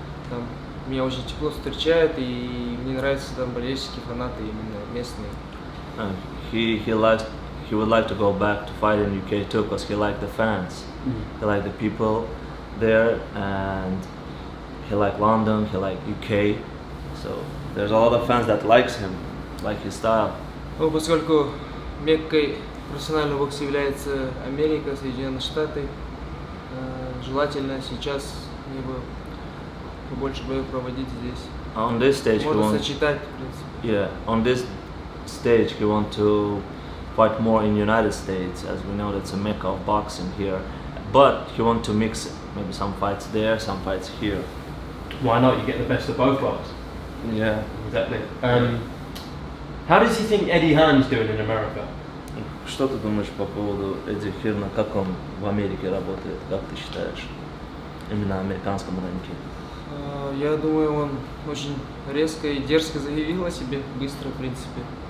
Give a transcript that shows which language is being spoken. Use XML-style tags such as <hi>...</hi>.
<ru>Там меня очень тепло встречают, и мне нравятся там болельщики, фанаты именно местные.</ru> <en>He would like to go back to fight in UK too, because he liked the fans, he liked the people there, and he liked London, he liked UK. So there's a lot of fans that likes him, like his style.</en> <ru>Ну, поскольку Меккой профессионального бокса является Америка, Соединенные Штаты, желательно сейчас мне бы побольше боев проводить здесь.</ru> <en>On this stage,</en> <ru>можно сочетать, в принципе.</ru> <en>Yeah, on this stage, he want to fight more in United States, as we know that's a mecca of boxing here. But he want to mix it, maybe some fights there, some fights here. Why not? You get the best of both worlds. Yeah, exactly. How does he think Eddie Hearn's doing in America?</en> <ru>Что ты думаешь по поводу Эдди Хирна, как он в Америке работает, как ты считаешь, именно на американском рынке? Я думаю, он очень резко и дерзко заявил о себе, быстро, в принципе.</ru>